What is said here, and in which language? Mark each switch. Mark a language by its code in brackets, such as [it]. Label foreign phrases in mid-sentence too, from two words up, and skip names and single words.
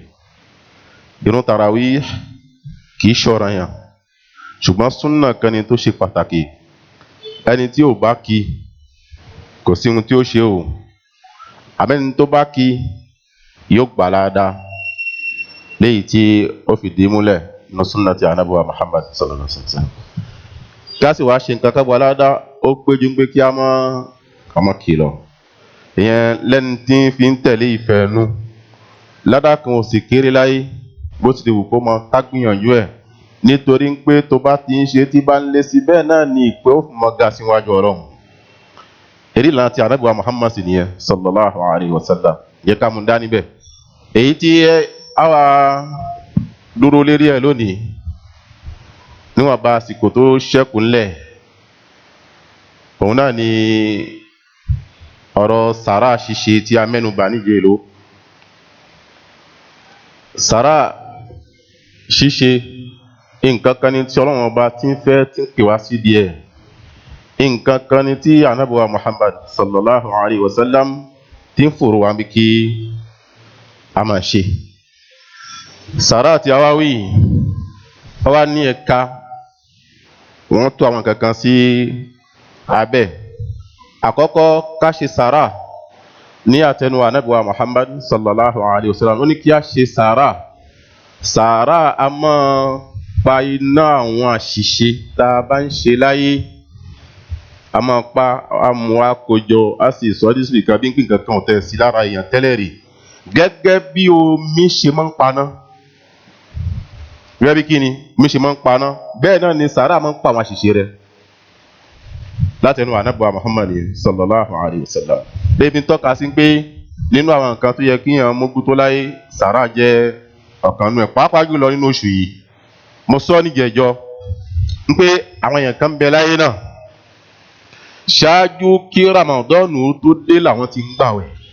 [yo] Ìrun tarawih kì í ṣọ̀ranyàn, ṣùgbọ́n súnnà kan ni tó ṣe pàtàkì. Ẹni tí ò bá kí kò sí ohun tí ó ṣe o. Àmẹ́ni tó bá kí yóò gbà láadáa léyìí tí ó fìdí múlẹ̀ ní súnnà ti Ànábì wa Muhammad [ar] صلى الله عليه وسلم. [yo] Gáàsì wá ṣe nǹkan kágbà láadáa ó péjú pé kí a mọ́ kìlọ̀. Ìyẹn lẹ́ni tí ń fi ń tẹ̀lé ìfẹ́ ẹnu. Ládàá kan ò sì kéré láyé bó ti lè wù kó mọ ká gbìyànjú ẹ̀. Nítorí pé tó bá ti ń ṣe tí bá ń lé sí bẹ́ẹ̀ náà ni ìpè ó fún mọ́ ga síwájú Ọlọ́run. Èrí ìlànà ti Ànábì wa Muhammad sì nìyẹn [ar] صلى الله عليه وسلم. [yo] Yẹ ká mú dání bẹ́ẹ̀. Èyí tí àwa dúró lérí ẹ̀ lónìí níwọ̀n bá àsìkò tó ṣẹ́kù ńlẹ̀, òun náà ni ọ̀rọ̀ sàrà ṣíṣe tí a mẹ́nubà níjẹ̀ló. Sàrà ṣíṣe nǹkan kan ni tí Ọlọ́run ọba tí ń fẹ́ tí ń pè wá sí díẹ̀. Nǹkan kan ni tí Ànábì wa Muhammad [ar] صلى الله عليه وسلم [yo] tí ń fòrò wá bí kí a máa ṣe. Sàrà tí a wá wí wọ́n wá ní ẹ̀ka, wọ́n tó àwọn kankan sí abẹ́. Àkọ́kọ́ ká ṣe sàrà ní àtẹnu Ànábì wa Muhammad [ar] صلى الله عليه وسلم. [yo] Ó ní kí a ṣe sàrà. Sàrà a máa pa iná àwọn àṣìṣe tá a bá ń ṣe láyé. A máa pa amú àkójọ a sì sọ dísù ìka bí nǹkan kan ọ̀tẹ̀ sí lára èèyàn tẹ́lẹ̀ rí. Gẹ́gẹ́ bí omi ṣe máa ń paná. Gẹ́gẹ́ bí kíni omi ṣe máa ń paná. Bẹ́ẹ̀ náà ni sàrà máa ń pa àwọn àṣìṣe rẹ̀. Látẹnu Ànábì wa Muhammad [ar] صلى الله عليه وسلم. [yo] Débi tọ́ka sí pé nínú àwọn nǹkan tó yẹ kí èèyàn mógún tó láyé, sàrà jẹ́ ọ̀kan nínú ẹ̀. Pàápàá jùlọ nínú oṣù yìí. Mo sọ níjẹ̀jọ́ pé àwọn èèyàn kan ń bẹ láyé náà. Ṣáájú kí Ramadan tó dé làwọn ti ń gbàwẹ̀.